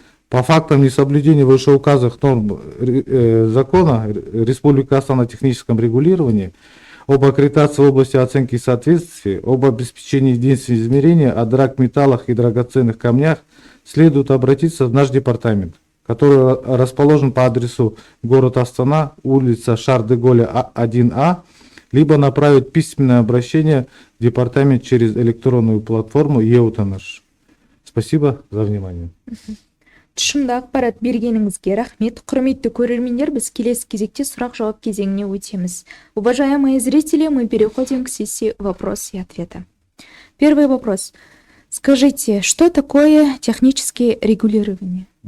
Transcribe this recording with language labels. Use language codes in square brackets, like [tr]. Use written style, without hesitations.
[ru] По фактам несоблюдения вышеуказанных норм закона Республики Казахстан о техническом регулировании, об аккредитации в области оценки соответствия, об обеспечении единства измерения, о драгметаллах и драгоценных камнях, следует обратиться в наш департамент, который расположен по адресу город Астана, улица Шар-де-Голля 1А, либо направить письменное обращение в департамент через электронную платформу Еутаныш. Спасибо за внимание. [kk] Тұшымды ақпарат бергеніңізге рахмет. Құрметті көрермендер, біз келесі кезекте сұрақ-жауап кезеңіне өтеміз. [ru] Уважаемые зрители, мы переходим к сессии вопрос и ответа. Первый вопрос. Скажите, что такое техническое регулирование?